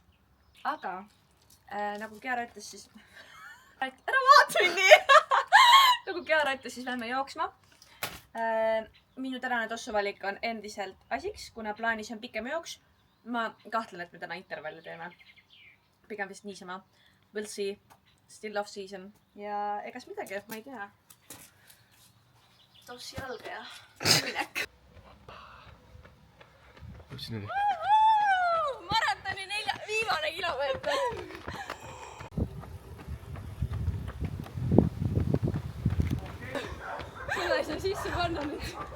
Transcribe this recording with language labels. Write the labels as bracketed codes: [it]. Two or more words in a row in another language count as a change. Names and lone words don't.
[et] Aga nagu Chiara ütles, siis ära vaata mind nii! Nagu Chiara ütles, siis lähme jooksma. Minu tänane tossuvalik on endiselt asiks, kuna plaanis on pikem jooks. Ma kahtlen, et me täna intervalli teeme. Pigem vist niisama. [en] We'll see. Still off season. [et] Ja egas midagi, ma ei tea. Tossi jalga ja minek. Kus siin oli? Maratoni viimane kilomeeter. Seda ei saa sisse panna nüüd.